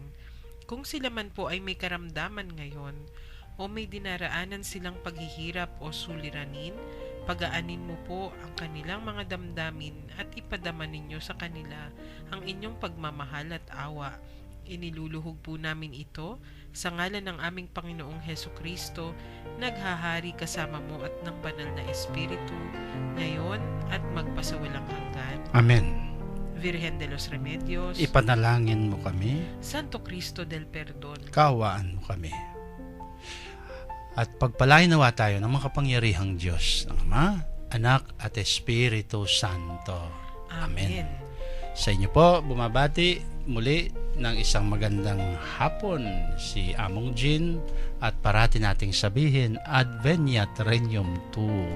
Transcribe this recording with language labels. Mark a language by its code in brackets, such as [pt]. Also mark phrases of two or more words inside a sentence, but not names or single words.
[tl] Kung sila man po ay may karamdaman ngayon o may dinaraanan silang paghihirap o suliranin, Pagaanin mo po ang kanilang mga damdamin at ipadama ninyo sa kanila ang inyong pagmamahal at awa. Iniluluhog po namin ito sa ngalan ng aming Panginoong Heso Kristo, naghahari kasama mo at ng banal na Espiritu, ngayon at magpasawalang hanggan. Amen. Virgen de los Remedios, Ipanalangin mo kami, Santo Cristo del Perdon, kaawaan mo kami. At pagpalain nawa tayo ng makapangyarihang Diyos, ng Ama, Anak at Espiritu Santo. Amen. Sa inyo po, bumabati muli ng isang magandang hapon si Among Jean at parati nating sabihin, [la] Adveniat Regnum Tuum.